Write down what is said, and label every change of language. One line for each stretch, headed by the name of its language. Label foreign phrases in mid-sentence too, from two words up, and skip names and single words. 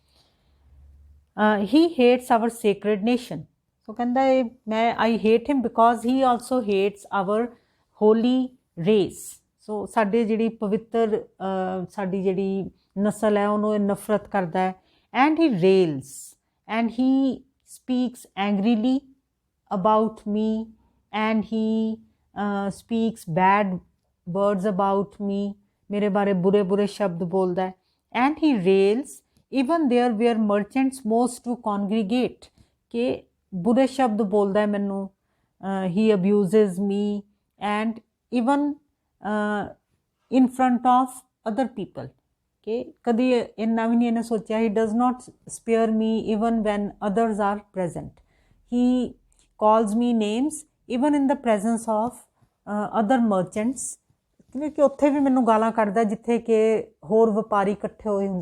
English: He hates our sacred nation, so
Punjabi: ਕਹਿੰਦਾ ਇਹ ਮੈਂ
English: I hate him because he also hates our holy race.
Punjabi: ਸੋ ਸਾਡੇ ਜਿਹੜੀ ਪਵਿੱਤਰ ਸਾਡੀ ਜਿਹੜੀ ਨਸਲ ਹੈ ਉਹਨੂੰ ਇਹ ਨਫ਼ਰਤ ਕਰਦਾ ਹੈ।
English: And he rails and he speaks angrily about me, and he speaks bad words about me,
Punjabi: ਮੇਰੇ ਬਾਰੇ ਬੁਰੇ ਬੁਰੇ ਸ਼ਬਦ ਬੋਲਦਾ ਹੈ.
English: And he rails even there where merchants most to congregate,
Punjabi: ਕਿ ਬੁਰੇ ਸ਼ਬਦ ਬੋਲਦਾ ਹੈ ਮੈਨੂੰ,
English: he abuses me, and even in front of other people,
Punjabi: ਕਿ ਕਦੀ ਇੰਨਾ ਵੀ ਨਹੀਂ ਇਹਨੇ ਸੋਚਿਆ,
English: he does not spare me even when others are present, he calls me names even in the presence of other merchants,
Punjabi: ਕਿ ਉੱਥੇ ਵੀ ਮੈਨੂੰ ਗਾਲਾਂ ਕੱਢਦਾ ਜਿੱਥੇ ਕਿ ਹੋਰ ਵਪਾਰੀ ਇਕੱਠੇ ਹੋਏ ਹੁੰਦੇ।